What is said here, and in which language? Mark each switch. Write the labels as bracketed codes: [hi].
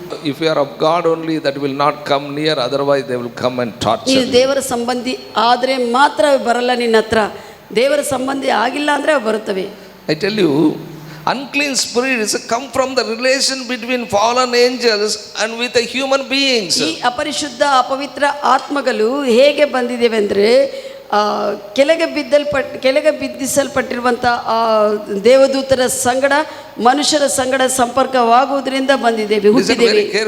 [en] If you are of God only, that will not come near, otherwise they will come and torture you. [kn] ದೇವರ ಸಂಬಂಧಿ ಆದರೆ ಮಾತ್ರ ಬರಲ್ಲ ನಿನ್ನ ಹತ್ರ, ದೇವರ ಸಂಬಂಧಿ ಆಗಿಲ್ಲ ಅಂದ್ರೆ ಅವು ಬರುತ್ತವೆ. [en] I tell you, unclean spirits come from the relation between fallen angels and with the human beings. [kn] ಈ ಅಪರಿಶುದ್ಧ ಅಪವಿತ್ರ ಆತ್ಮಗಳು ಹೇಗೆ ಬಂದಿದ್ದೇವೆ ಅಂದ್ರೆ ಕೆಳಗೆ ಬಿದ್ದಿಸಲ್ಪಟ್ಟಿರುವಂಥ ಆ ದೇವದೂತರ ಸಂಗಡ ಮನುಷ್ಯರ ಸಂಗಡ ಸಂಪರ್ಕವಾಗುವುದರಿಂದ ಬಂದಿದ್ದೇವೆ, ಹುಟ್ಟಿದ್ದೇವೆ.